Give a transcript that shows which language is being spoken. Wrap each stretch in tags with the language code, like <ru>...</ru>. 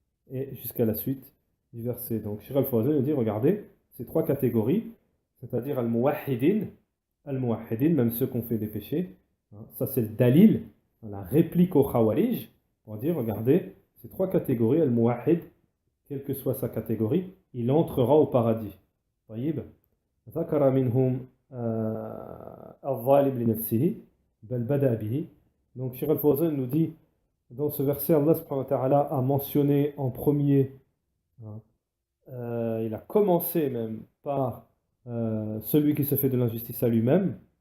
<fr>Et jusqu'à la suite du verset. Donc, Shir al-Fawzan nous dit, regardez, ces trois catégories, c'est-à-dire al-muwahhidin, même ceux qui ont fait des péchés, hein, ça c'est le dalil, la réplique au khawarij, pour dire, regardez, ces trois catégories, al-muwahhid, quelle que soit sa catégorie, il entrera au paradis. Taïb.</fr> <ar>ذكر منهم الظالم لنفسه بل بدأ به.</ar> <fr>Donc Shir al-Fawzan nous dit, dans ce verset, Allah subhanahu wa ta'ala a mentionné en premier, hein, il a commencé même par celui qui se fait de l'injustice à lui-même.</fr>